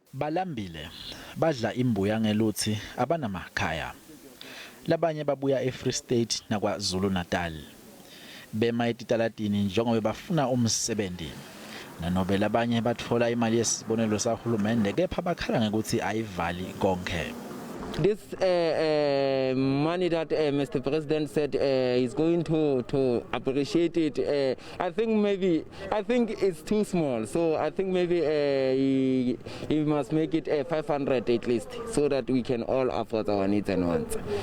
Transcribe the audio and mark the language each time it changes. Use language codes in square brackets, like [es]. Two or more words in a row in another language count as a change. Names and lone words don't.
[ss] Balambile badla imbuya ngeluthi abanamakhaya. Labanye babuya eFree State nakwaZulu Natal. Bema etitalatini njengoba bafuna umsebenti. Nanobe labanye bathola imali yesibonelelo sahulumende kepha bakhala ngekuthi ayivali konke. [en] This money that Mr. President said he's going to appreciate it. I think it's too small. So I think maybe he must make it 500 at least, so that we can all afford our needs and wants.